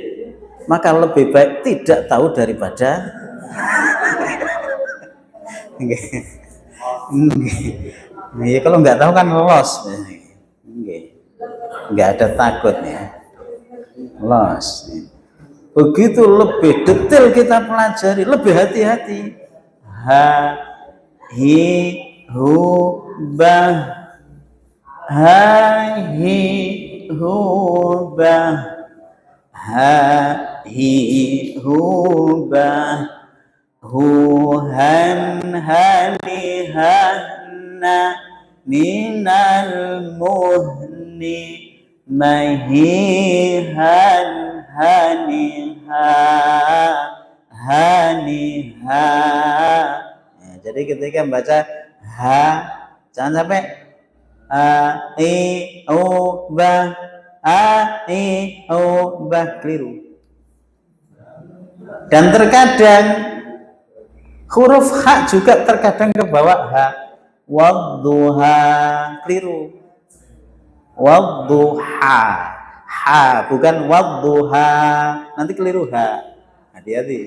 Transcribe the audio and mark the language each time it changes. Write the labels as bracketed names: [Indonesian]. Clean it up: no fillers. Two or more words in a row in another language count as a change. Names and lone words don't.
[Indonesian] Maka lebih baik tidak tahu daripada ya, kalau nggak tahu kan loss, nggak ada takutnya loss. Begitu lebih detail kita pelajari, lebih hati-hati. Hi, hu, bah, hi, hu, bah, hi, hu, bah, hu, han, hani, hanna, minal muhni, mahihan, haniha, haniha. Ya, jadi ketika membaca ha, jangan sampai i, u, ba, i, u, ba, keliru. Dan terkadang huruf ha juga terkadang ke bawah ha, wadduha, keliru. Wadduha, ha bukan wadduha, nanti keliru ha, hati-hati.